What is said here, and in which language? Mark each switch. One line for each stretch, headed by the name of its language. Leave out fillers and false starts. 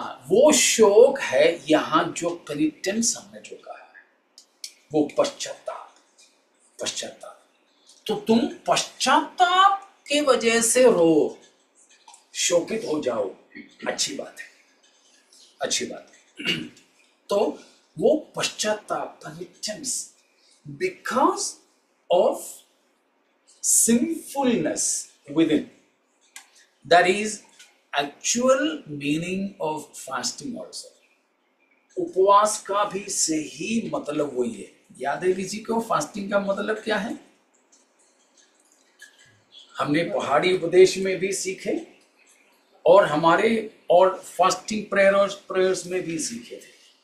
Hindi: वो शोक है यहाँ जो पेनिटेंस हमने जो कहा है, वो पश्चाताप। तो तुम पश्चाताप की वजह से रो, शोकित हो जाओ, अच्छी बात है। तो वो पश्चाताप,
English: Penitence, because of sinfulness within, that is actual meaning of fasting also.
Hindi: उपवास का भी सही मतलब वही है। याद है किसी को फास्टिंग का मतलब क्या है? हमने पहाड़ी उपदेश में भी सीखे और हमारे और फास्टिंग प्रेयर्स में भी सीखे थे।